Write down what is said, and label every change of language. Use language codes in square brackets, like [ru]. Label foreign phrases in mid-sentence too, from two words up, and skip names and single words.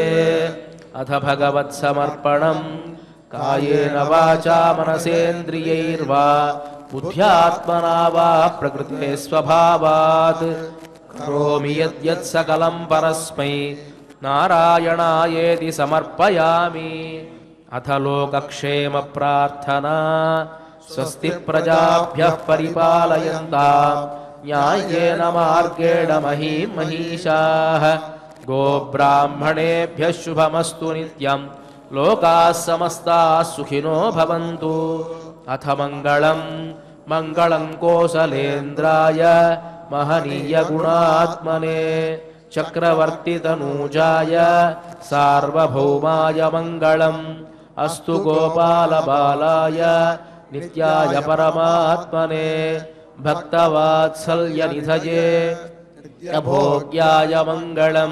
[sa] అథ భగవత్సమర్పణం కాయేన వాచా మనసేంద్రియైర్వా బుద్ధ్యాత్మనా వా ప్రకృతే స్వభావాత్ కరోమి యద్యత్ సకలం పరస్మై నారాయణాయేతి సమర్పయామి. అథ లోకక్షేమ ప్రార్థనా. స్వస్తి ప్రజాభ్యః పరిపాలయంతాం న్యాయేన మార్గేణ మహీం మహీషాః. గోబ్రాహ్మణేభ్యః శుభమస్తు నిత్యం. లోకాః సమస్తాః సుఖినో భవంతు. అథ మంగళం మంగళం కోసలేంద్రాయ మహనీయ గుణాత్మనే చక్రవర్తి తనూజాయ సార్వభౌమాయ మంగళం. అస్తు గోపాల బాలాయ నిత్యాయ పరమాత్మనే భక్తవాత్సల్య నిధయే భోగ్యాయ మంగళం.